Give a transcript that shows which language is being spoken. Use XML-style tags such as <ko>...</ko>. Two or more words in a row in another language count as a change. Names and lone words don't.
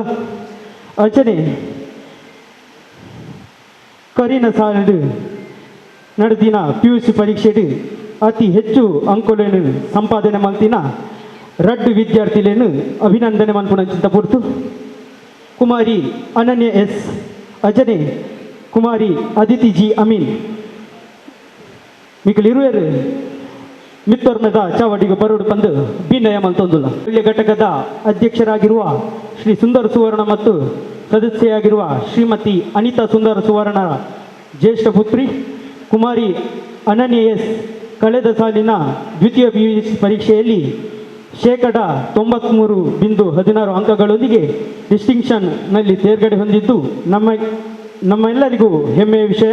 <tcy>ಅಂಚನೆ ಕರಿನ ಸಾಲಿಡು ನಡೆದಿನ PUC ಪರೀಕ್ಷೆಡು ಅತಿ ಹೆಚ್ಚು ಅಂಕಗಳನ್ನು ಸಂಪಾದನೆ ಮಾಡ್ತಿನ 2 ವಿದ್ಯಾರ್ಥಿಗಳನ್ನು ಅಭಿನಂದನೆ ಮನ್ಪುಣಂಚಿಂತ ಪುರ್ತು ಕುಮಾರಿ ಅನನ್ಯ ಎಸ್ ಅಜನೆ, ಕುಮಾರಿ ಅದಿತಿ ಜಿ ಅಮೀನ್ ಮಿಕ್ಕಲಿರುವರು ಮಿತ್ತೊರ್ನದ ಚಾವಡಿಗೆ ಬರೋಡು ಬಂದು ಭಿನ್ನಯ ಮಂತೊಂದುಲ್ಲ.</tcy> <kn>ಒಳ್ಳೆಯ ಘಟಕದ ಅಧ್ಯಕ್ಷರಾಗಿರುವ ಶ್ರೀ ಸುಂದರ ಸುವರ್ಣ ಮತ್ತು ಸದಸ್ಯೆಯಾಗಿರುವ ಶ್ರೀಮತಿ ಅನಿತಾ ಸುಂದರ ಸುವರ್ಣರ ಜ್ಯೇಷ್ಠ ಪುತ್ರಿ ಕುಮಾರಿ ಅನನ್ಯ ಎಸ್ ಕಳೆದ ಸಾಲಿನ ದ್ವಿತೀಯ PUC ಪರೀಕ್ಷೆಯಲ್ಲಿ 93.16 ಅಂಕಗಳೊಂದಿಗೆ ಡಿಸ್ಟಿಂಕ್ಷನ್ನಲ್ಲಿ ತೇರ್ಗಡೆ ಹೊಂದಿದ್ದು ನಮ್ಮೆಲ್ಲರಿಗೂ ಹೆಮ್ಮೆಯ ವಿಷಯ.</kn>